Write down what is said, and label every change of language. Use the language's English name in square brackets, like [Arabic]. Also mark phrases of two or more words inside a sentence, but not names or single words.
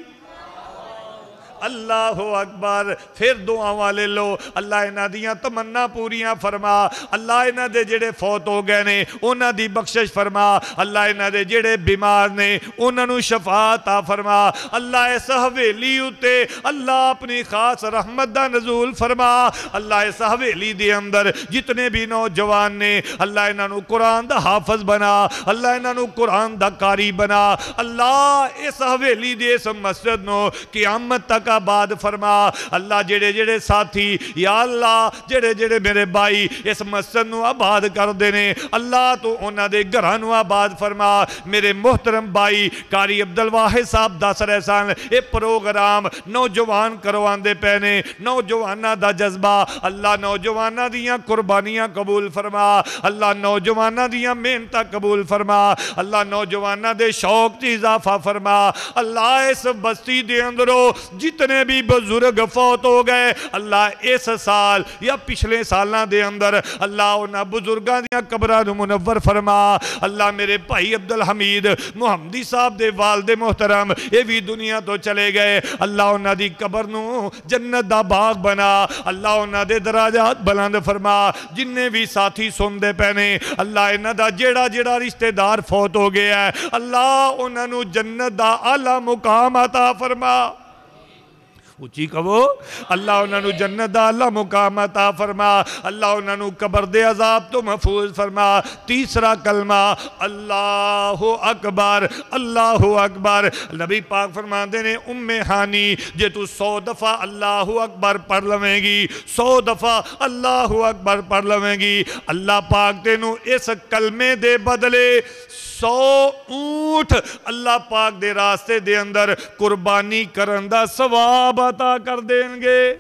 [Arabic] اللہ اکبر [Punjabi] پھر دعاواں لے لو اللہ انہاں دیاں تمنا پوریاں فرما اللہ انہاں دے جڑے فوت ہو گئے نے انہاں دی بخشش فرما اللہ انہاں دے جڑے بیمار نے انہاں نو شفا عطا فرما اللہ اس حویلی اُتے اللہ اپنی خاص رحمت دا نزول فرما اللہ اس حویلی دے اندر جتنے بھی نوجوان نے اللہ انہاں نو قرآن دا حافظ بنا اللہ انہاں نو قرآن دا قاری بنا اللہ اس حویلی دے اس مسجد نو قیامت تک آباد فرما اللہ جڑے جڑے ساتھی یا اللہ جڑے جڑے میرے بھائی اس مسجد نو آباد کر دینے اللہ تو انہاں دے گھراں نو آباد فرما میرے محترم بھائی قاری عبدالواحد صاحب دس رہے سن اے پروگرام نوجوان کروان دے پینے نوجوانہ دا جذبہ اللہ نوجوانہ دیاں قربانیاں قبول فرما اللہ نوجوانہ دیاں محنتاں قبول فرما اللہ نوجوانہ دے شوق تے اضافہ فرما اللہ اس بستی دے اندرو جتنے بھی بزرگ فوت ہو گئے اللہ اس سال یا پچھلے سالوں دے اندر اللہ انہاں بزرگاں دیاں قبراں نو منور فرما اللہ میرے بھائی عبدالحمید محمدی صاحب دے والد محترم یہ بھی دنیا تو چلے گئے اللہ انہاں دی قبر نو جنت دا باغ بنا اللہ انہاں دے دراجات بلند فرما جننے بھی ساتھی سن دے پہنے اللہ انہاں دا جیڑا جیڑا رشتہ دار فوت ہو گیا ہے اللہ انہاں نو جنت دا اعلیٰ مقام عطا فرما اچھی کہو اللہ انہاں نو جنت دا اللہ مقام عطا فرما اللہ انہاں نو قبر دے عذاب تو محفوظ فرما تیسرا کلمہ [Arabic] اللہ اکبر اللہ اکبر [Punjabi] نبی پاک فرماندے نے ام ہانی جے تو 100 دفعہ [Arabic] اللہ اکبر [Punjabi] پڑھ لویں گی 100 دفعہ [Arabic] اللہ اکبر [Punjabi] پڑھ لویں گی اللہ پاک تینوں اس کلمے دے بدلے 100 اونٹ اللہ پاک دے راستے دے اندر قربانی کرن دا ثواب عطا کر دیں گے